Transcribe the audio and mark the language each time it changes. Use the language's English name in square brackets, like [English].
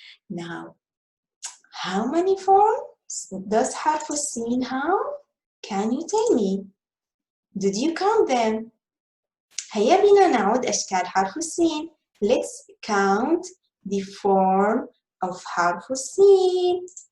[English] Now, how many forms does حرف السين have? Can you tell me? Did you count them? [Arabic] هيا بنا نعود أشكال حرف السين. [English] Let's count the form of حرف السين.